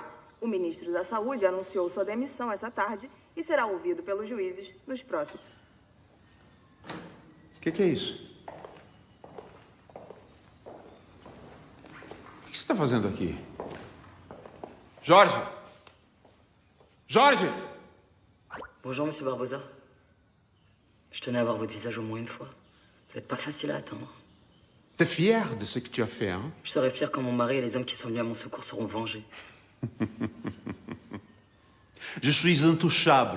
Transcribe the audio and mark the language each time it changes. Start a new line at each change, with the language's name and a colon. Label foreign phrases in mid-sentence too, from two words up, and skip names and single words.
Portuguese: O ministro da Saúde anunciou sua demissão essa tarde e será ouvido pelos juízes nos próximos. O que é isso? O que você está fazendo aqui? Jorge! Jorge!
French: Bonjour, monsieur Barbosa. Je tenais à voir votre visage au moins une fois. Vous n'êtes pas facile à attendre. T'es fier de ce que tu as fait, hein? Je serai fier quand mon mari et les hommes qui sont venus à mon secours seront vengés. Je suis intouchable.